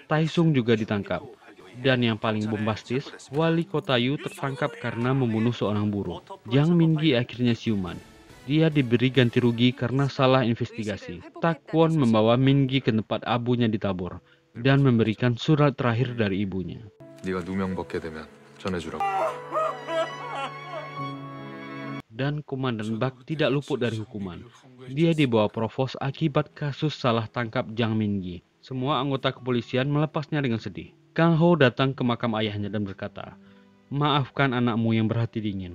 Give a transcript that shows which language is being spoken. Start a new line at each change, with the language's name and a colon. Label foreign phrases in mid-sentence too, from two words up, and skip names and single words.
Indonesian: Tae-sung juga ditangkap. Dan yang paling bombastis, wali kota Yu tertangkap karena membunuh seorang buruh. Jang Min-gi akhirnya siuman. Dia diberi ganti rugi karena salah investigasi. Takwon membawa Min-gi ke tempat abunya ditabur dan memberikan surat terakhir dari ibunya.
Korean: 네가 누명 벗게 되면 전해주라고.
Indonesian: Dan Komandan Bak tidak luput dari hukuman. Dia dibawa provos akibat kasus salah tangkap Jang Min-gi. Semua anggota kepolisian melepasnya dengan sedih. Kang Ho datang ke makam ayahnya dan berkata, "Maafkan anakmu yang berhati dingin.